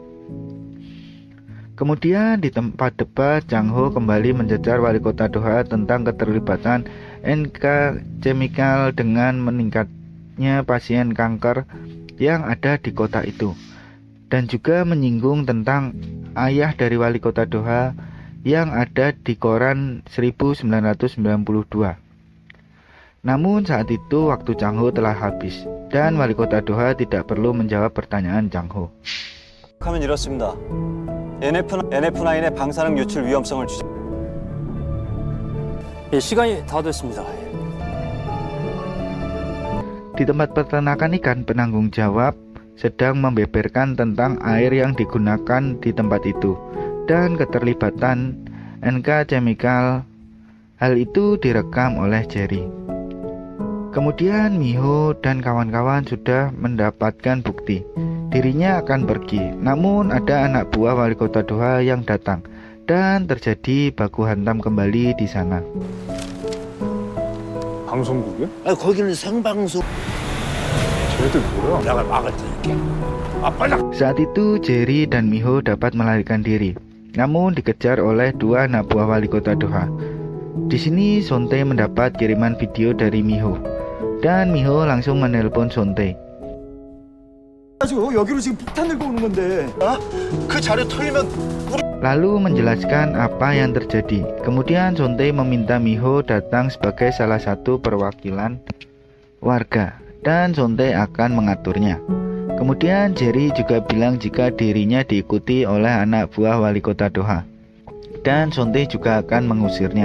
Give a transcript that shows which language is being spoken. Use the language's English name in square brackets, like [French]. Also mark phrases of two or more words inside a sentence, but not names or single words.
[Indonesian] Kemudian di tempat debat, Chang Ho kembali mencecar wali kota Doha tentang keterlibatan NK Chemical dengan meningkatnya pasien kanker yang ada di kota itu, dan juga menyinggung tentang ayah dari wali kota Doha yang ada di koran 1992. Namun saat itu waktu Chang Ho telah habis dan wali kota Doha tidak perlu menjawab pertanyaan Chang Ho. [Korean] 하면 이렇습니다. NF9의 방사능 유출 위험성을 주장. 예, 시간이 다 됐습니다. [Indonesian] Di tempat peternakan ikan, penanggung jawab sedang membeberkan tentang air yang digunakan di tempat itu dan keterlibatan NK Chemical. Hal itu direkam oleh Jerry. Kemudian Miho dan kawan-kawan sudah mendapatkan bukti dirinya akan pergi. Namun ada anak buah wali kota Doha yang datang dan terjadi baku hantam kembali di sana. [Korean] 방송국이야? 아, 거기는 생방송. 쟤들 뭐야? 내가 막을 테니까. 아, 빨리. [Indonesian] Saat itu Jerry dan Miho dapat melarikan diri, namun dikejar oleh dua anak buah wali kota Doha. Di sini Sontae mendapat kiriman video dari Miho, dan Miho langsung menelpon Sontae. [Korean] 여기로 지금 폭탄 들고 오는 건데. 그 자료 털면 [Indonesian] Lalu menjelaskan apa yang terjadi. Kemudian Sontae meminta Miho datang sebagai salah satu perwakilan warga, dan Sontae akan mengaturnya. Kemudian Jerry juga bilang jika dirinya diikuti oleh anak buah wali kota Doha, dan Sontae juga akan mengusirnya.